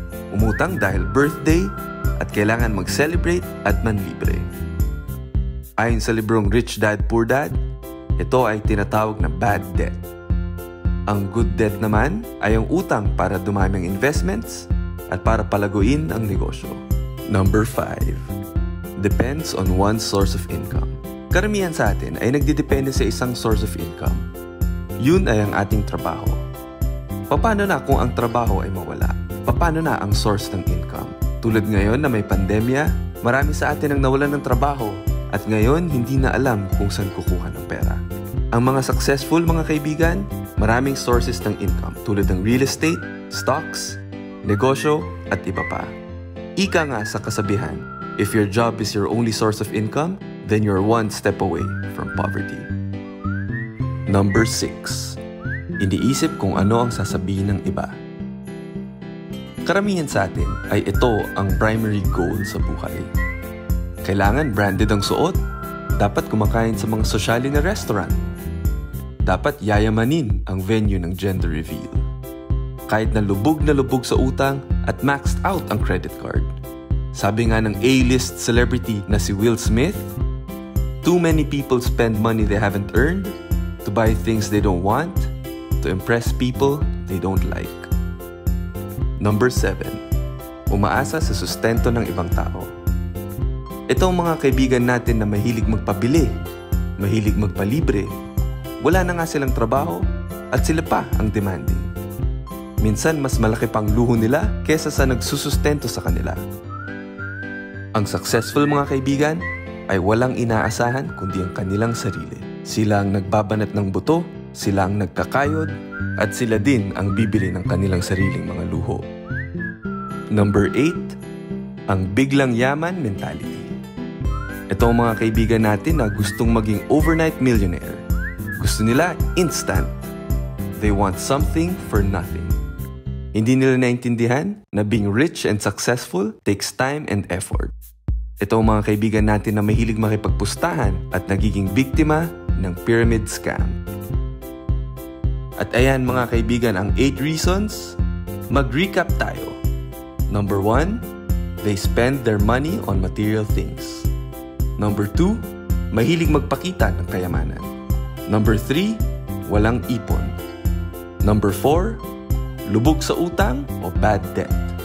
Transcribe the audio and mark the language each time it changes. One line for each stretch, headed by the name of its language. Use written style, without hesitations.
Filipino: Umutang dahil birthday at kailangan mag-celebrate at manlibre. Ayon sa librong Rich Dad Poor Dad, ito ay tinatawag na bad debt. Ang good debt naman ay ang utang para dumami ang investments at para palaguin ang negosyo.
English: Number 5. Depends on one's source of income.
Filipino: Karamihan sa atin ay nagdidepende sa isang source of income. Yun ay ang ating trabaho. Paano na kung ang trabaho ay mawala? Paano na ang source ng income? Tulad ngayon na may pandemya, marami sa atin ang nawalan ng trabaho at ngayon hindi na alam kung saan kukuha ng pera. Ang mga successful mga kaibigan, maraming sources ng income tulad ng real estate, stocks, negosyo at iba pa. Ika nga sa kasabihan,
English: if your job is your only source of income, then you're one step away from poverty. Number 6.
Filipino: Iniisip kung ano ang sasabihin ng iba. Karamihan sa atin ay ito ang primary goal sa buhay. Kailangan branded ang suot. Dapat kumakain sa mga sosyali na restaurant. Dapat yayamanin ang venue ng gender reveal. Kahit na lubog sa utang at maxed out ang credit card. Sabi nga ng
English: A-list celebrity na si Will Smith, too many people spend money they haven't earned to buy things they don't want, to impress people they don't like. Number 7.
Filipino: Umaasa sa sustento ng ibang tao. Ito ang mga kaibigan natin na mahilig magpabili, mahilig magpalibre. Wala na nga silang trabaho at sila pa ang demanding. Minsan mas malaki pang luho nila kesa sa nagsusustento sa kanila. Ang successful mga kaibigan ay walang inaasahan kundi ang kanilang sarili. Sila ang nagbabanat ng buto, sila ang nagkakayod, at sila din ang bibili ng kanilang sariling mga luho.
English: Number 8.
Filipino: Ang biglang yaman mentality. Ito ang mga kaibigan natin na gustong maging overnight millionaire. Gusto nila instant.
English: They want something for nothing.
Filipino: Hindi nila naintindihan na
English: being rich and successful takes time and effort.
Filipino: Ito ang mga kaibigan natin na mahilig makipagpustahan at nagiging biktima ng pyramid scam. At ayan mga kaibigan ang 8 reasons. Mag-recap tayo.
English: Number 1, they spend their money on material things.
Filipino: Number 2, mahilig magpakita ng kayamanan. Number 3, walang ipon. Number 4, lubog sa utang o bad debt.